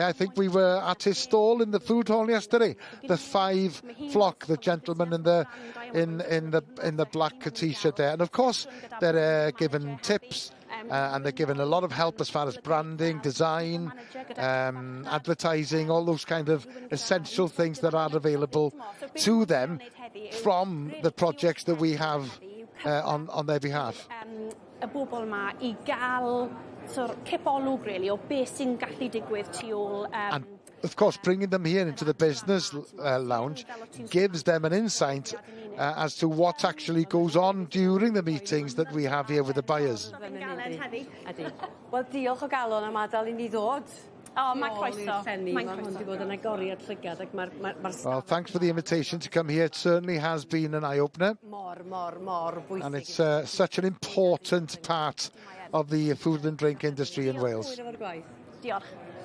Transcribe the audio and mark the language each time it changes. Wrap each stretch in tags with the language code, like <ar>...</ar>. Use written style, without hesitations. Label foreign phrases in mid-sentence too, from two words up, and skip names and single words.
<en>I think we were at his stall in the food hall yesterday. The 5 flock, the gentleman in the black t-shirt there, and of course they're given tips. And they're given a lot of help as far as branding, design, advertising, all those kind of essential things that are available to them from the projects that we have on their behalf.</en> <cy>Y bobl yma I gael cipolwg really o beth sy'n gallu digwydd tu ôl.</cy> <en>And of course, bringing them here into the business lounge gives them an insight as to what actually goes on during the meetings that we have here with the buyers.</en> <cy>Wel, diolch o galon am adael I ni ddod. Mae croeso.</cy> <en>Well, thanks for the invitation to come here. It certainly has been an eye-opener. And it's such an important part of the food and drink industry in Wales.</en> <cy>Diolch.</cy>